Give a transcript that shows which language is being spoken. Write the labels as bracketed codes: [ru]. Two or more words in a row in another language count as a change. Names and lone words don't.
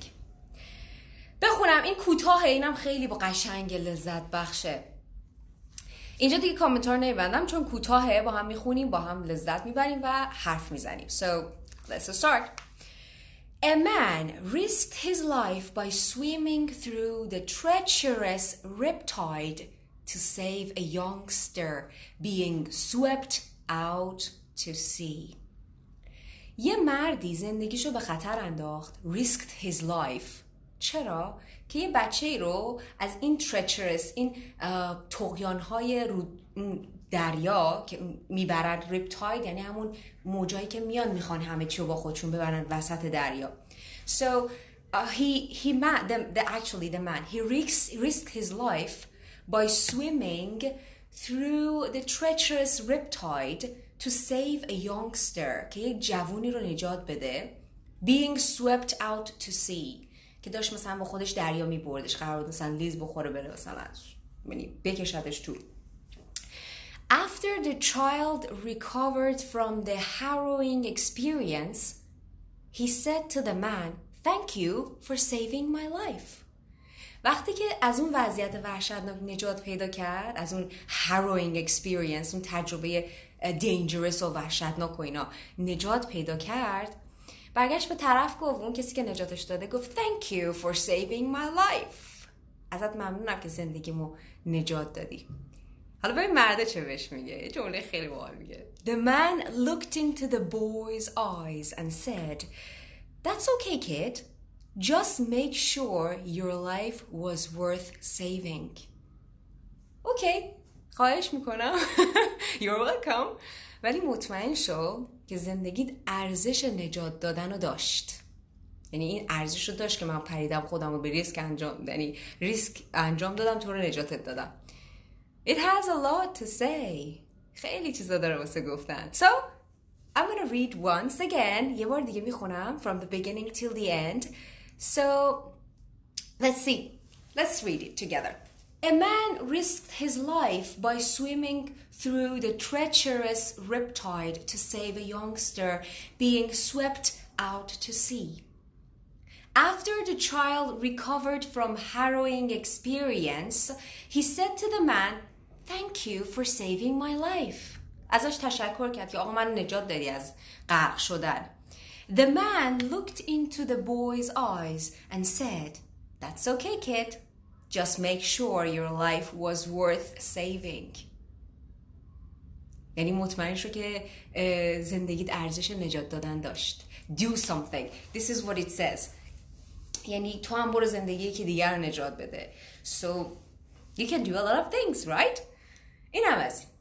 [fa] بخونم, این کوتاه, اینم خیلی با قشنگ لذت بخشه. اینجا دیگه کامنتار نمیبندم چون کوتاهه, با هم میخونیم, با هم لذت میبریم و حرف میزنیم. [en] So let's start. A man risked his life by swimming through the treacherous riptide to save a youngster being swept out to sea. [fa] یه مردی زندگیشو به خطر انداخت. [en] risked his life. [fa] چرا؟ که یه بچه‌ای رو از این treacherous, این طغیان‌های دریا که میبرن, ریپتاید یعنی همون موجایی که میان میخوان همه چی رو با خودشون ببرن وسط دریا. [en] So the man risked his life by swimming through the treacherous riptide to save a youngster, [fa] که یک جوونی رو نجات بده, [en] being swept out to sea, [fa] که داشت مثلا با خودش دریا میبردش, قرار بود مثلا لیز بخوره بره مثلا بکشدش تو. [en] After the child recovered from the harrowing experience, he said to the man, "Thank you for saving my life." [fa] وقتی که از اون وضعیت وحشتناک نجات پیدا کرد, از اون [en] harrowing experience, [fa] اون تجربه dangerous و وحشتناک و اینا نجات پیدا کرد, برگشت به طرف گفت، اون کسی که نجاتش داده گفت [en] thank you for saving my life. [fa] ازت ممنونم که زندگیمو نجات دادی. حالا ببین مرده چه بهش میگه. یه جمله خیلی باحال میگه. [en] The man looked into the boy's eyes and said, that's okay kid. Just make sure your life was worth saving. [fa] اوکی، خواهش میکنم. [en] You're welcome. [fa] ولی مطمئن شو که زندگیت ارزش نجات دادن رو داشت. یعنی این ارزش رو داشت که من پریدم خودم رو به ریسک انجام دادم، تو رو نجاتت دادم. [en] It has a lot to say. [fa] خیلی چیزا داره واسه گفتن. [en] So, I'm gonna read once again. [fa] یه بار دیگه میخونم [en] from the beginning till the end. So, let's see. Let's read it together. A man risked his life by swimming through the treacherous riptide to save a youngster being swept out to sea. After the child recovered from harrowing experience, he said to the man, thank you for saving my life. [fa] ازش تشکر کرد که آقا من نجات دادی از غرق شدن. [en] The man looked into the boy's eyes and said, that's okay kid. Just make sure your life was worth saving. [fa] یعنی مطمئن شو که زندگیت ارزش نجات دادن داشت. [en] Do something. This is what it says. [fa] یعنی تو هم برو زندگی که دیگر رو نجات بده. [en] So you can do a lot of things, right? [fa] این هم از این.